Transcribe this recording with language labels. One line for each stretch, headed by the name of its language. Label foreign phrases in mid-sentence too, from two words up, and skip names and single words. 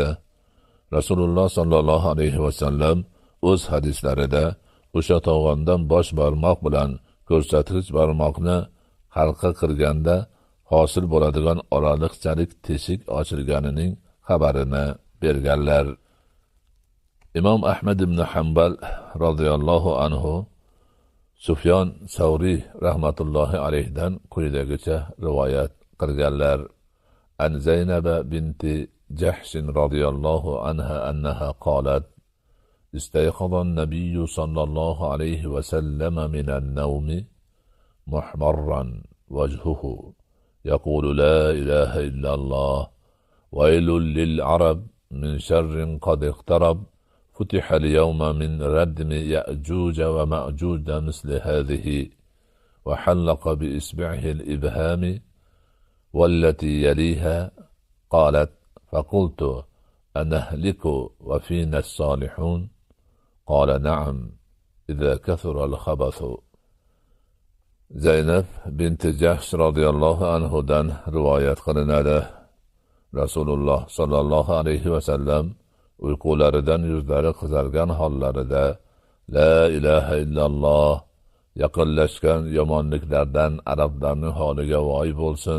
Uzbek: Rasululloh
Arabic: صلى الله عليه وسلم
Uzbek: o'z hadislarida o'sha to'g'ondan bosh barmoq bilan ko'rsatkich barmoqni halqa qilganda hosil bo'ladigan oraliqchalik teshik ochilganining xabarini berganlar. Imom Ahmad ibn Hanbal
Arabic: رضي الله عنه
Uzbek: Sufyon Savriy
Arabic: رحمة الله عليه
Uzbek: quyidagicha rivoyat qilganlar.
Arabic: عن زينب بنت جحش رضي الله عنها أنها قالت: استيقظ النبي صلى الله عليه وسلم من النوم محمرا وجهه يقول لا إله إلا الله ويل للعرب من شر قد اقترب فتح اليوم من ردم يأجوج ومأجوج مثل هذه وحلق بإصبعه الإبهام والتي يليها. قالت: فقلت: أنهلك وفينا الصالحون؟ قال: نعم إذا كثر الخبث.
Uzbek: Zaynab binti Jahsh
Arabic: رضي الله عنه
Uzbek: rivoyat qilinadi. Rasululloh
Arabic: صلى الله عليه وسلم
Uzbek: uyqularidan yuzlari qizargan hollarida
Arabic: لا إله إلا الله,
Uzbek: yaqinlashgan yomonliklardan arablarning holiga voy bo'lsin.